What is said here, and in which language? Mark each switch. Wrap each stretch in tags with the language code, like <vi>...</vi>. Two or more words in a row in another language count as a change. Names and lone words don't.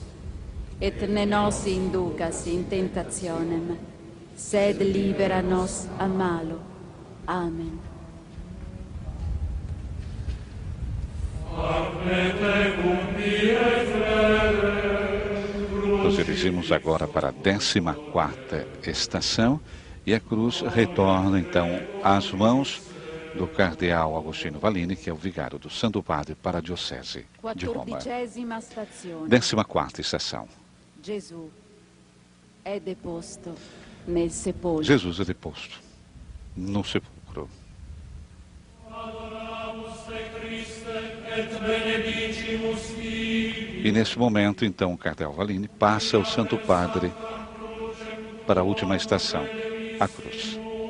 <la>Et ne nos inducas in tentationem, sed libera nos a malo. Amen.</la> <pt>Nos dirigimos agora para a 14ª estação e a cruz retorna então às mãos do cardeal Agostino Vallini, que é o vigário do Santo Padre para a Diocese de Roma. 14ª estação. Jesus é deposto</pt> <it>nel sepolcro.</it> <pt>Jesus é deposto no sepulcro. E nesse momento, então, o cardeal Vallini passa o Santo Padre para a última estação, a cruz.</pt>